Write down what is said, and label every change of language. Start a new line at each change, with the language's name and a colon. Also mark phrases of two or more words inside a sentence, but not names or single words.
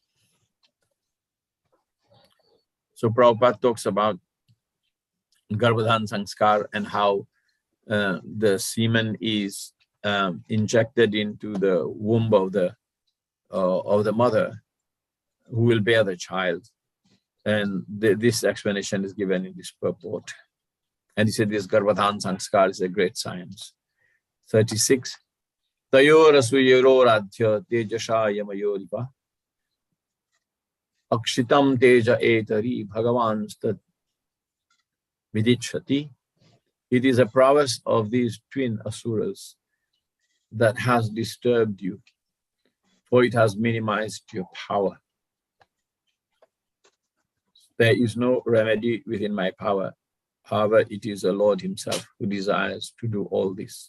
English: So Prabhupada talks about Garbhadhan Sanskar and how the semen is injected into the womb of the mother who will bear the child. And this explanation is given in this purport. And he said this Garbhadhan Sanskar is a great science. 36.
Sanskrit: तयोरसुयेरोराध्य तेजश यमयोरिव अक्षितम् तेज एतरि भगवंस्तद् विदिच्छति.
English: It is a prowess of these twin asuras that has disturbed you, for it has minimized your power. There is no remedy within my power. However, it is the Lord himself who desires to do all this.